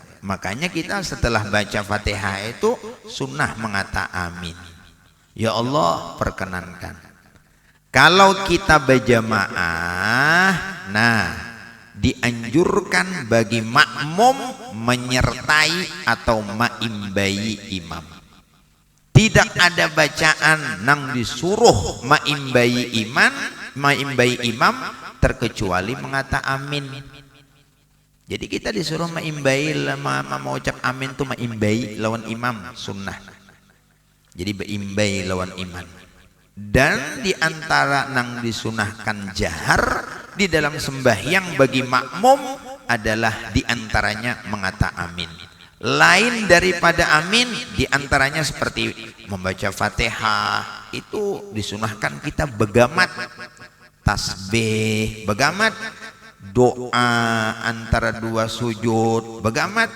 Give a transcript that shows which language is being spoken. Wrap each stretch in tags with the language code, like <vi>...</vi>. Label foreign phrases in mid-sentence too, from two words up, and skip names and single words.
<bjn>Makanya kita setelah baca Fatihah itu sunnah mengata amin. Ya Allah, perkenankan. Kalau kita berjamaah, nah dianjurkan bagi makmum menyertai atau maimbai imam. Tidak ada bacaan nang disuruh maimbai imam terkecuali mengata amin. Jadi kita disuruh maimbai, mau ucap amin tuh maimbai lawan imam, sunnah. Jadi maimbai lawan imam. Dan diantara nang disunahkan jahar di dalam sembahyang bagi makmum adalah diantaranya mengata amin. Lain daripada amin, diantaranya seperti membaca Fatihah, itu disunahkan kita begamat, tasbih begamat, doa antara 2 sujud begamat.</bjn>